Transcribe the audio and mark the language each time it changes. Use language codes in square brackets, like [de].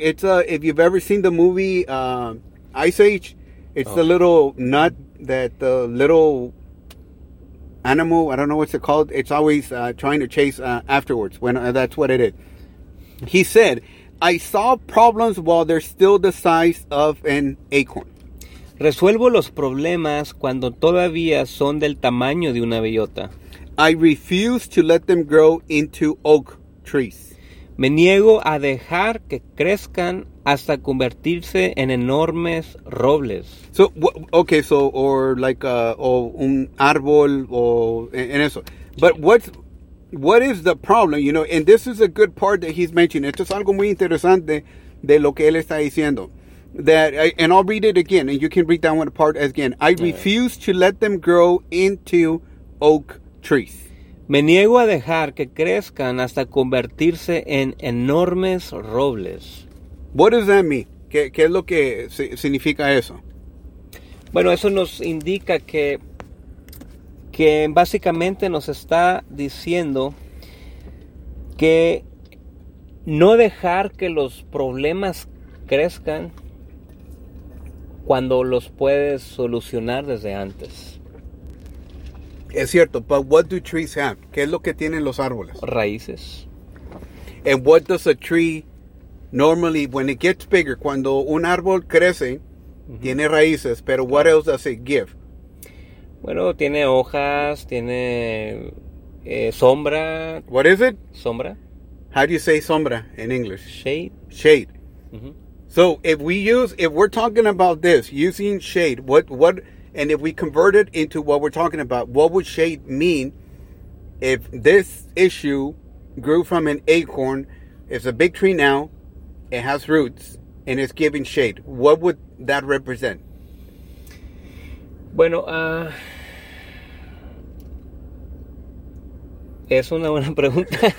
[en] It's if you've ever seen the movie Ice Age, it's the little nut that the little animal. I don't know what's it called. It's always trying to chase afterwards. When that's what it is. He said, "I solve problems while they're still the size of an acorn." [es] Resuelvo los problemas cuando todavía son del tamaño de una bellota. [en] I refuse to let them grow into oak trees. [es] Me niego a dejar que crezcan hasta convertirse en enormes robles. [en] So, okay, so, or like, or [es] un árbol, [en] or, [es] en eso. [en] But what is the problem, you know, and this is a good part that he's mentioning. [es] Esto es algo muy interesante de lo que él está diciendo. [en] That and I'll read it again, and you can read that one apart again. I refuse to let them grow into oak trees. [es] Me niego a dejar que crezcan hasta convertirse en enormes robles. [en] What does that mean? [es] ¿Qué es lo que significa eso? Bueno, eso nos indica que básicamente nos está diciendo que no dejar que los problemas crezcan cuando los puedes solucionar desde antes. Es cierto, [en] but what do trees have? [es] ¿Qué es lo que tienen los árboles? Raíces. [en] And what does a tree normally, when it gets bigger, [es] cuando un árbol crece, tiene raíces, pero [en] what else does it give? [es] Bueno, tiene hojas, tiene sombra. [en] What is it? [es] Sombra. [en] How do you say sombra in English? Shade. Shade. So if we're talking about this, using shade, what and if we convert it into what we're talking about, what would shade mean if this issue grew from an acorn, it's a big tree now, it has roots, and it's giving shade, what would that represent? [es] Bueno, es una buena pregunta.